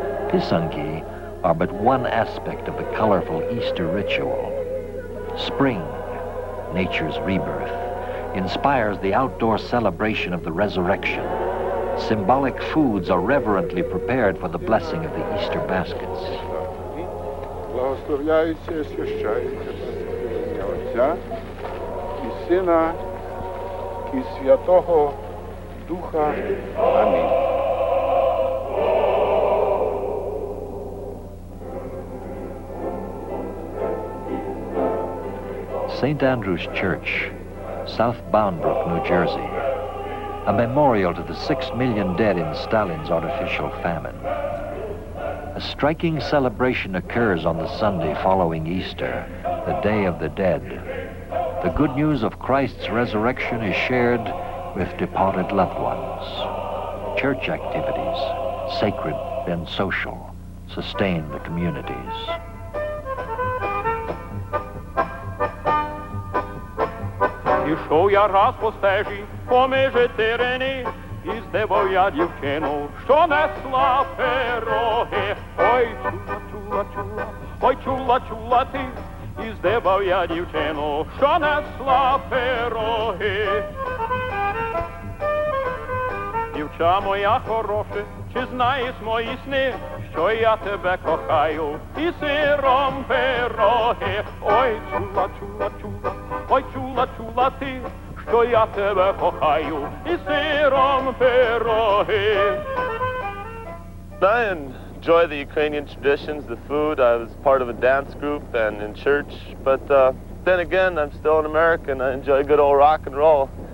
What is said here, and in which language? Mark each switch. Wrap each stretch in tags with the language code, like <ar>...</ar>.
<en>Pisanki are but one aspect of the colorful Easter ritual. Spring, nature's rebirth, inspires the outdoor celebration of the resurrection. Symbolic foods are reverently prepared for the blessing of the Easter baskets.</en> <uk>Благословляється і освящається ім'я Отця і Сина і Святого Духа. Амінь.</uk> <en>St. Andrew's Church, South Bound Brook, New Jersey. A memorial to the 6 million dead in Stalin's artificial famine. A striking celebration occurs on the Sunday following Easter, the Day of the Dead. The good news of Christ's resurrection is shared with departed loved ones. Church activities, sacred and social, sustain the communities.</en> <uk>Ішов я раз по стежі, поміж терени, і здивав я дівчину, що несла пироги. Ой, чула, чула, чула, ой, чула, чула ти, і здивав я дівчину, що несла пироги. Дівча моя хороша, чи знаєш мої сни, що я тебе кохаю, і сиром пироги. Ой, чула, чула, чула, ой, чула, чула ти, що я тебе кохаю, і сиром пироги.</uk> <en>I enjoy the Ukrainian traditions, the food. I was part of a dance group and in church, but then again, I'm still in America and I enjoy good old rock and roll.</en>